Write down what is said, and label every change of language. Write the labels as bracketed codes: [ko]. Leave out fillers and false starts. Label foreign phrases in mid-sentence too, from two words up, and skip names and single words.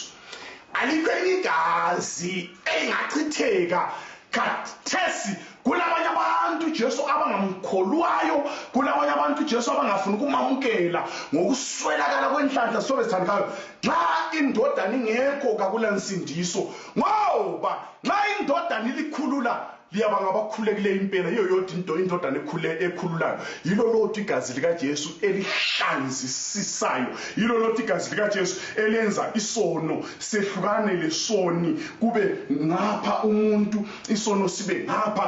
[nd] Alikho igazi elingachitheka khathesi. Kulabanye abantu uJesu abangamkholwayo, kulabanye abantu uJesu abangafuni ukumamukela ngokuswelakala kwenhlanhla sobe sithandekayo. Nxa indodana ingekho kakula nsindiso, ngoba nxa indodana ilikhulula liyabanga abakhulekile impela. Yiyo yodwa indodana ekhululayo, yilo lodwa igazi likaJesu elihlanzisisayo, yilo lodwa igazi likaJesu elenza isono sehlukane lesoni, kube ngapha umuntu isono sibe ngapha.